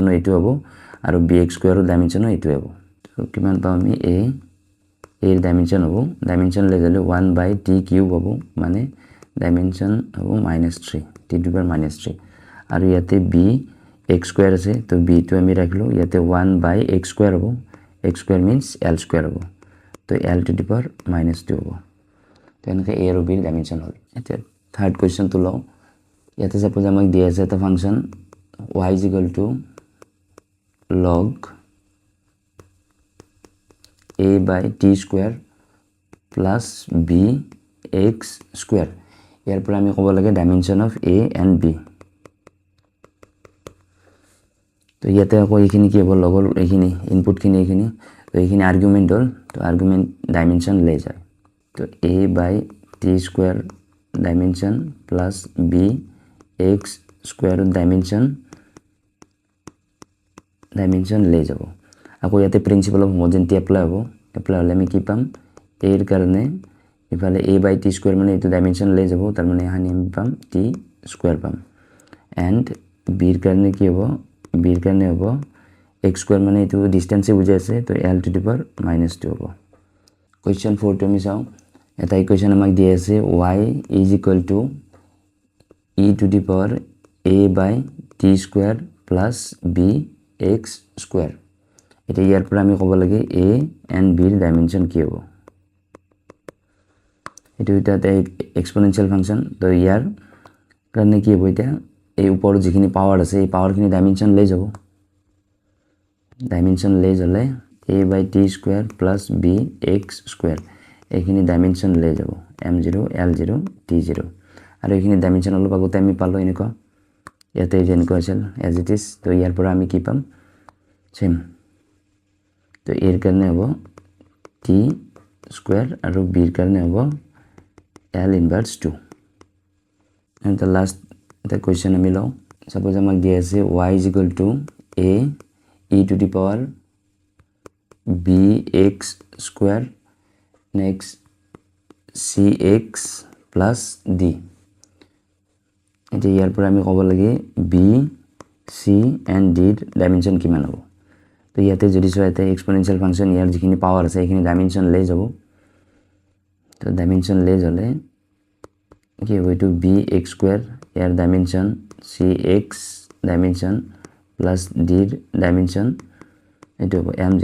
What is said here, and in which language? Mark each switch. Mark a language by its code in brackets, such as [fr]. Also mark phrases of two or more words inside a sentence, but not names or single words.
[as] এইটো হ'ব আৰু bx² ৰ ডাইমেনশন এইটো হ'ব তো কিমান পাম আমি a ৰ ডাইমেনশন হ'ব ডাইমেনশনলেস হলে 1/t³ হ'ব মানে ডাইমেনশন হ'ব -3 t⁻³ আৰু ইয়াতে b x স্কোয়ার আছে তো b টো আমি রাখলো ইয়াতে 1/x স্কোয়ার হ'ব [en] x square means l square [as] হ'ব তো [en] l to the power -2 [as] হ'ব তো এনেকৈ a আৰু b ৰ ডাইমেনশ্যন হ'ল এতিয়া থাৰ্ড কুৱেশ্যনটো লওঁ ইয়াতে সাপোজ আমাক দিয়া আছে এটা ফাংচন [en] y is equal to log a by t square plus b x square [as] ইয়াৰ পৰা আমি ক'ব লাগে [en] dimension of a and b [as] তো ইয়াতে আকৌ এইখিনি কি হ'ব লগৰ এইখিনি ইনপুটখিনি এইখিনি তো এইখিনি আৰ্গুমেণ্ট হ'ল তো আৰ্গুমেণ্ট ডাইমেনশ্যন লৈ যায় তো [en] a by t square dimension plus b x square dimension [as] লৈ যাব আকৌ ইয়াতে [en] principle of homogeneity [as] এপ্লাই হ'ব এপ্লাই হ'লে আমি কি পাম a ৰ কাৰণে ইফালে [en] a by t square [as] মানে এইটো ডাইমেনশ্যন লৈ যাব তাৰ মানে এখানে আমি পাম [en] t square [as] পাম এণ্ড b ৰ কাৰণে কি হ'ব b ৰ কাৰণে হ'ব x square মানে এইটো ডিষ্টেন্সে বুজাই আছে তো [en] l to the power -2 [as] হ'ব কুৱেশ্যন 4 টো আমি চাওঁ এটা ইকুৱেশ্যন আমাক দিয়া আছে [en] y is equal to e to the power a by t square plus b x square [as] এটা ইয়াৰ পৰা আমি ক'ব লাগে a and b ৰ ডাইমেনশ্যন কি হ'ব এইটো এটা [en] exponential function [as] তো ইয়াৰ কাৰণে কি হ'ব এতিয়া এই ওপৰত যিখিনি পাৱাৰ আছে এই পাৱাৰখিনি ডাইমেনশ্যন লৈ যাব ডাইমেনশ্যন লৈ গ'লে [en] a by t square plus b x square [as] এইখিনি ডাইমেনশ্যন লৈ যাব m0 l0 t0 আৰু এইখিনি ডাইমেনশ্যন অলপ আগতে আমি পালো এনেকুৱা ইয়াতে যেনেকুৱা আছিল [en] as it is [as] তো ইয়াৰ পৰা আমি কি পাম সেম তো এৰ কাৰণে হ'ব [en] t square [as] আৰু b ৰ কাৰণে হ'ব [en] l inverse 2 and the last the question [as] আমি লওঁ suppose আমাক দিয়া আছে [en] y is equal to a e to the power bx square next cx plus d [as] এতিয়া ইয়াৰ পৰা আমি ক'ব লাগে [en] b c and d [as] ৰ ডাইমেনশ্যন কিমান হ'ব তো ইয়াতে যদি চোৱা এটা [en] exponential function [as] ইয়াৰ যিখিনি পাৱাৰ আছে এইখিনি ডাইমেনশ্যন লৈ যাব তো ডাইমেনশ্যন লৈ গ'লে কি হ'ব এইটো [en] bx square [as] ইয়াৰ ডাইমেনশ্যন cx ডাইমেনশ্যন প্লাছ d ৰ ডাইমেনশ্যন এইটো হ'ব m0